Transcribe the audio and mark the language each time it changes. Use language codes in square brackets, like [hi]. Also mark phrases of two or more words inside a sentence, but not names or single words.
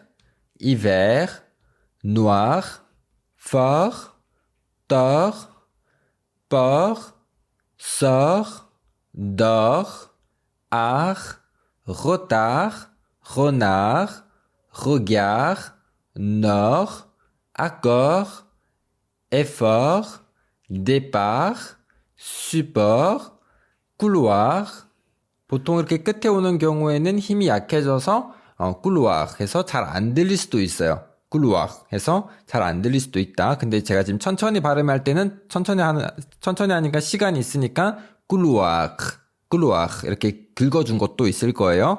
[fr] hiver, noir, fort, tort, port, sort, dort, art, retard, renard, regard, nord, accord, effort, départ, support, couloir. [ko] 보통 이렇게 끝에 오는 경우에는 힘이 약해져서 couloir 해서 잘 안 들릴 수도 있어요. couloir 해서 잘 안 들릴 수도 있다. 근데 제가 지금 천천히 발음할 때는 천천히 하니까 시간이 있으니까 couloir, couloir 이렇게 긁어준 것도 있을 거예요.